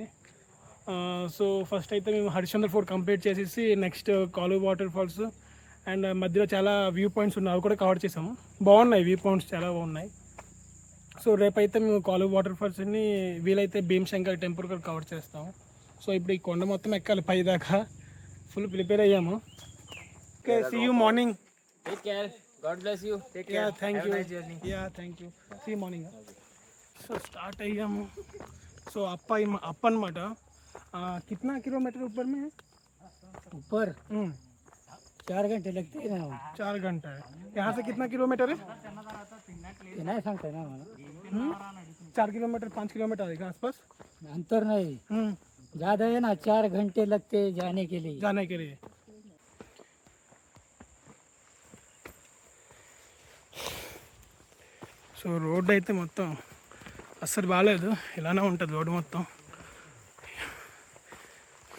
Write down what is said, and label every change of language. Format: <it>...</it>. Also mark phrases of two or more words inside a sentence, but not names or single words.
<te>సో ఫస్ట్ అయితే మేము హరిశ్చంద్ర ఫోర్ట్ కంప్లీట్ చేసేసి నెక్స్ట్ కాలు వాటర్ ఫాల్స్ అండ్ మధ్యలో చాలా</te> <en>view points</en> <te>ఉన్నాయి, అవి కూడా కవర్ చేసాము. బాగున్నాయి</te> <en>view points,</en> <te>చాలా బాగున్నాయి. సో రేపైతే మేము కాలు వాటర్ ఫాల్స్ని వీలైతే భీమశంకర్ టెంపుల్ కూడా కవర్ చేస్తాము. సో ఇప్పుడు ఈ కొండ మొత్తం ఎక్కాలి పై దాకా.</te> <en>full prepare</en> <te>అయ్యాము. ఓకే,</te> <en>See you morning. Take care, God bless you. Take care. Thank you. See morning.</en> <te>సో స్టార్ట్ అయ్యాము. సో అప్ అనమాట.</te> <hi>कितना किलोमीटर ऊपर में है? ऊपर 4 घंटे लगते हैं ना. 4 घंटा है. यहाँ से कितना किलोमीटर है?</hi> <mr>नहीं सांगते ना मला.</mr> <hi>4 किलोमीटर 5 किलोमीटर आएगा आसपास. अंतर नहीं ज्यादा है ना. 4 घंटे लगते जाने के लिए.</hi> <te>సో రోడ్ అయితే మొత్తం అస్సలు బాగాలేదు, ఇలానే ఉంటుంది రోడ్డు మొత్తం.</te>